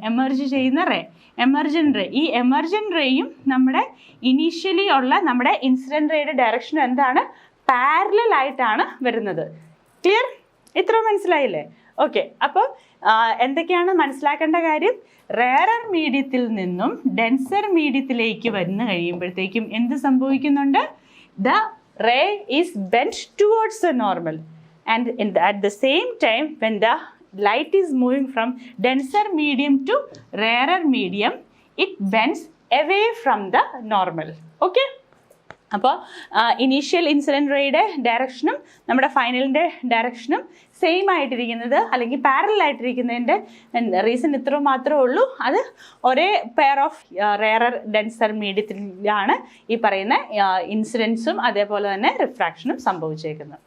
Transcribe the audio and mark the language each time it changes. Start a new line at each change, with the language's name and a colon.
Malayalam: Emerge ചെയ്യുന്ന ray, emergent ray. ഈ emergent റേയും നമ്മുടെ ഇനീഷ്യലി ഉള്ള നമ്മുടെ ഇൻസിഡൻറ്റ് റേയുടെ ഡയറക്ഷൻ എന്താണ്? പാരലൽ ആയിട്ടാണ് വരുന്നത്. ക്ലിയർ? ഇത്ര മനസ്സിലായില്ലേ? ഓക്കെ, അപ്പോൾ എന്തൊക്കെയാണ് മനസ്സിലാക്കേണ്ട കാര്യം? റെയറർ മീഡിയത്തിൽ നിന്നും ഡെൻസർ മീഡിയത്തിലേക്ക് വന്നു കഴിയുമ്പോഴത്തേക്കും എന്ത് സംഭവിക്കുന്നുണ്ട്?
English: The ray is bent towards the normal, and at the same time when the light is moving from denser medium to rarer medium, it bends away from the normal.
Malayalam: Okay, അപ്പോൾ initial incident റേയുടെ ഡയറക്ഷനും നമ്മുടെ ഫൈനലിൻ്റെ ഡയറക്ഷനും same ആയിട്ടിരിക്കുന്നത് അല്ലെങ്കിൽ parallel ആയിട്ടിരിക്കുന്നതിൻ്റെ reason ഇത്ര മാത്രമേ ഉള്ളൂ. അത് ഒരേ pair of rarer denser മീഡിയത്തിലാണ് ഈ പറയുന്ന ഇൻസിഡൻസും അതേപോലെ തന്നെ റിഫ്രാക്ഷനും സംഭവിച്ചേക്കുന്നത്.